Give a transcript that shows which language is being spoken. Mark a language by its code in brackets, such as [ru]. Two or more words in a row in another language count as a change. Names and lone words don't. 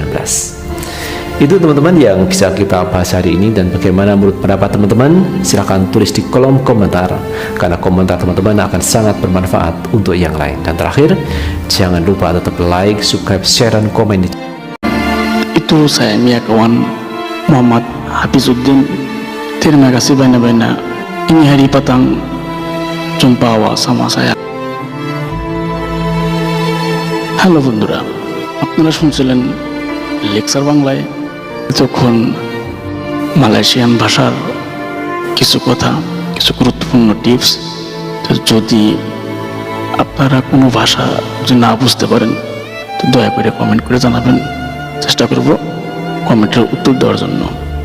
[id] Itu teman-teman yang bisa kita bahas hari ini, dan bagaimana menurut pendapat teman-teman silahkan tulis di kolom komentar, karena komentar teman-teman akan sangat bermanfaat untuk yang lain. Dan terakhir, jangan lupa tetap [en] like, subscribe, share, [id] dan komen. [ms] Itu saya Mia kawan Muhammad Hafizuddin. Terima kasih banyak-banyak. Ini hari petang jumpa sama saya. [bn] হ্যালো বন্ধুরা, আপনারা শুনছিলেন লেকচার বাংলায় যখন মালয়েশিয়ান ভাষার কিছু কথা, কিছু গুরুত্বপূর্ণ টিপস। যদি আপনারা কোনো ভাষা যদি না বুঝতে পারেন তো দয়া করে কমেন্ট করে জানাবেন, চেষ্টা করব কমেন্টের উত্তর দেওয়ার জন্য।